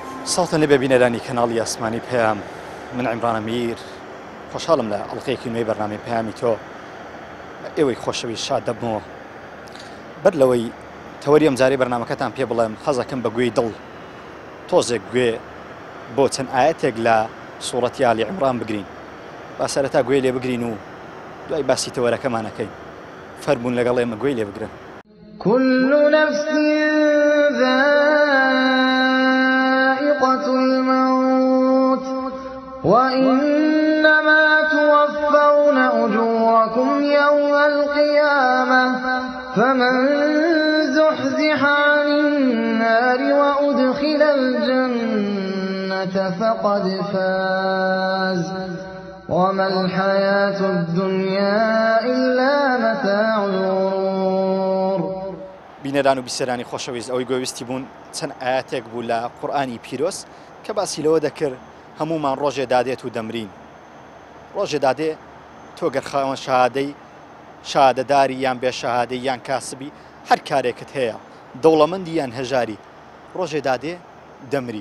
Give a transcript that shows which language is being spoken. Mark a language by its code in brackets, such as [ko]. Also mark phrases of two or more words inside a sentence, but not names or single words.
[ckb] ساڵتە لێ ببینەرانی کەناڵی ئاسمانی پێیام من عیمرانە میر خۆشحاڵم لە ئەڵقەیەکی نوێی بەرنامەی پەیامی تۆ ئێوەی خۆشەویست شاد دەبمەوە بەر لەوەی تەوەری ئەم جارەی بەرنامەکەتان پێ بڵێم حەزەکەم بە گوێی دڵ تۆزێک گوێ بۆ چەند ئاەتێک لە سوورەتی ئالی عیمران بگرین با سەرەتا گوێی لێ بگرین و دوای باسی تەوەرەکەمانەکەین فەرموون لەگەڵ ئێمە گوێی لێ بگرن. [ar] كل نفس ذائقة الموت وإنما توفون أجوركم يوم القيامة فمن زحزح عن النار وأدخل الجنة فقد فاز وما الحياة الدنيا إلا متاع الغرور. [ckb] بینەران و بیسەرانی خۆشەویست ئەوەی گوێویستی بوون چەند ئاەتێک بوو لە قورئانی پیرۆز کە باسی لەوە دەکرد هەمومان ڕۆژێ دادێت و دەمرین. ڕۆژێ دادێ تۆ گەر خاوەن شەهادەی شادەداری یان بێ شەهادەی یان کاسبی هەر کارێکت هەیە دەوڵەمەندی یان هەژاری ڕۆژێ دادێ دەمری.